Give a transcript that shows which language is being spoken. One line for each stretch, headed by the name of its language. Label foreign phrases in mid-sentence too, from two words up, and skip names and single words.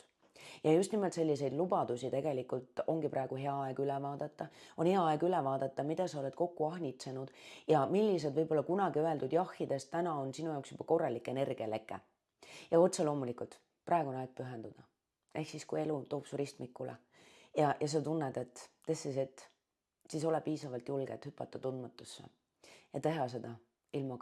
Estonian: Ja just nimelt selliseid lubadusi tegelikult ongi praegu hea aeg üle vaadata. On hea aeg üle vaadata, mida sa oled kokku ahnitsenud ja millised võib-olla kunagi öeldud jahhidest täna on sinu jaoks juba korralik energialeke. Ja otse loomulikult praegu on aeg pühenduda. Ehk siis, kui elu toob su ristmikule ja sa tunned, et
English: this is it,
Estonian: siis ole piisavalt julge, et hüpata tundmatusse ja teha seda ilma